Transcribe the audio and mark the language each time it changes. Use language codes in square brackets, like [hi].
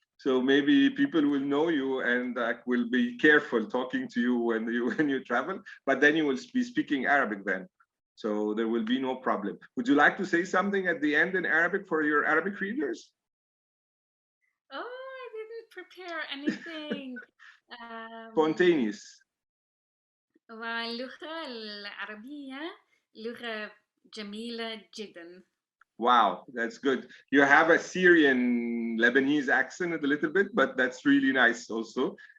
[en] So maybe people will know you and will be careful talking to you when you travel. But then you will be speaking Arabic then. So there will be no problem. Would you like to say something at the end in Arabic for your Arabic readers? Oh, I didn't prepare anything. Spontaneous. [ar] واللغة العربية لغة جميلة جدا. [en] Wow, that's good. You have a Syrian Lebanese accent a little bit, but that's really nice also.